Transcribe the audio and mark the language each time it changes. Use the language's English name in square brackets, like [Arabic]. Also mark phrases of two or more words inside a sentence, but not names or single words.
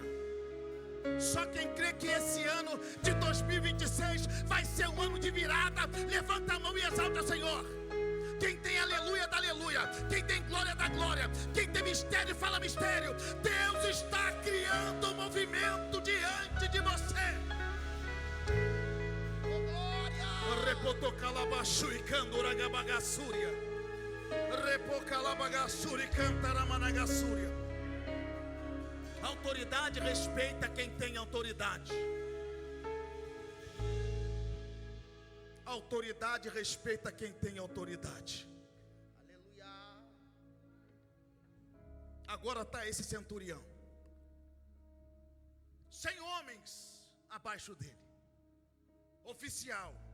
[Portuguese] Só quem crê que esse ano de 2026 vai ser um ano de virada, levanta a mão e exalta o Senhor. Quem tem aleluia, dá aleluia. Quem tem glória, dá glória. Quem tem mistério, fala mistério. Deus está criando um movimento diante de você. Oh, glória. Repotocalabaxu e candoragabagassúria. Repocalabagassúria e cantaramanagassúria. Autoridade respeita quem tem autoridade. Autoridade respeita quem tem autoridade. Aleluia. Agora está esse centurião, 100 homens abaixo dele, oficial.